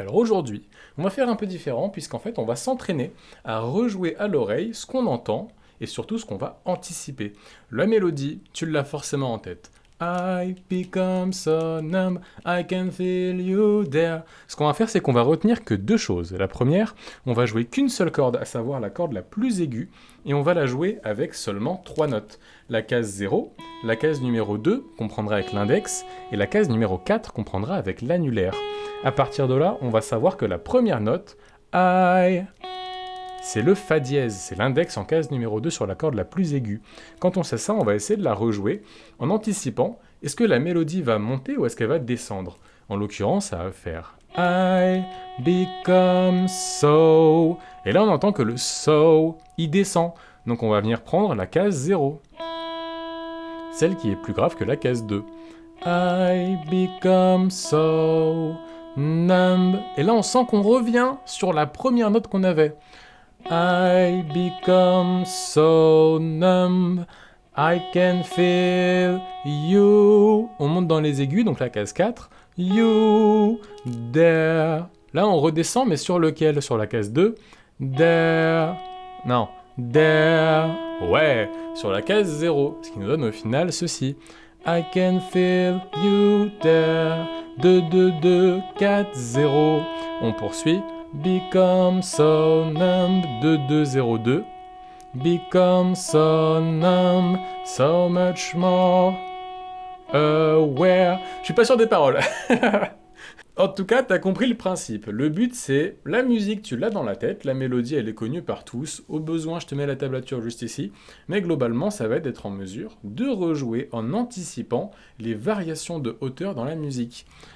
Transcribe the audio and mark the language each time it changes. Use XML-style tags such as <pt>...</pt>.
<fr>Alors aujourd'hui, on va faire un peu différent puisqu'en fait on va s'entraîner à rejouer à l'oreille ce qu'on entend et surtout ce qu'on va anticiper. La mélodie, tu l'as forcément en tête.</fr> <en>I become so numb, I can feel you there.</en> <fr>Ce qu'on va faire, c'est qu'on va retenir que deux choses. La première, on va jouer qu'une seule corde, à savoir la corde la plus aiguë, et on va la jouer avec seulement 3 notes. La case 0, la case numéro 2, qu'on prendra avec l'index, et la case numéro 4, qu'on prendra avec l'annulaire. À partir de là, on va savoir que la première note, I, c'est le Fa dièse, c'est l'index en case numéro 2 sur la corde la plus aiguë. Quand on sait ça, on va essayer de la rejouer en anticipant, est-ce que la mélodie va monter ou est-ce qu'elle va descendre? En l'occurrence, ça va faire</fr> <en>I become so.</en> <fr>Et là, on entend que le so, il descend. Donc on va venir prendre la case 0. Celle qui est plus grave que la case 2.</fr> <en>I become so numb.</en> <fr>Et là, on sent qu'on revient sur la première note qu'on avait.</fr> <en>I become so numb, I can feel you.</en> <fr>On monte dans les aigus, donc la case 4.</fr> <en>You, there.</en> <fr>Là, on redescend, mais sur lequel? Sur la case 2.</fr> <en>There.</en> <fr>Non,</fr> <en>there.</en> <fr>Ouais, sur la case 0. Ce qui nous donne au final ceci.</fr> <en>I can feel you there. 2, 2, 2, 4, 0.</en> <fr>On poursuit.</fr> <en>Become so numb, 2, 2, 0, 2. Become so numb, so much more aware.</en> <fr>Je suis pas sûr des paroles. En tout cas, t'as compris le principe. Le but, c'est la musique, tu l'as dans la tête, la mélodie, elle est connue par tous. Au besoin, je te mets la tablature juste ici. Mais globalement, ça va être d'être en mesure de rejouer en anticipant les variations de hauteur dans la musique.</fr>